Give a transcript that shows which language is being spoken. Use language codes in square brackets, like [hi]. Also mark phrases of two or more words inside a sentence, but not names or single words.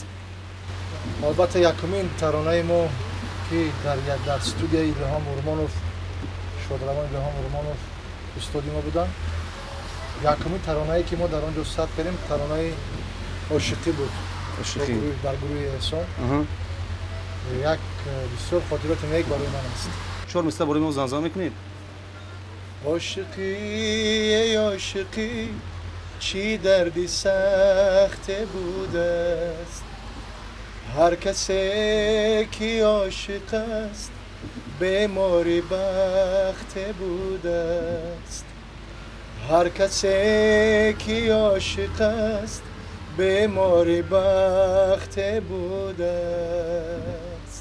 [tg] албатта якумин таронаи мо ки дар студияи Илҳом Урмонов, шодравон Илҳом Урмонов устоди мо буданд. якумин таронае ки мо дар он ҷо сабт кардем таронаи ошиқӣ буд. дар гурӯҳи эҳсон. як бисёр хотироти нек барои ман аст. 4 мисла барои мо занзан мекунед? [fa] عاشقی ای عاشقی چی دردی سخت بوده است هر کسی که عاشق است بیماری بخت بوده است هر کسی که عاشق است بیماری بخت بوده است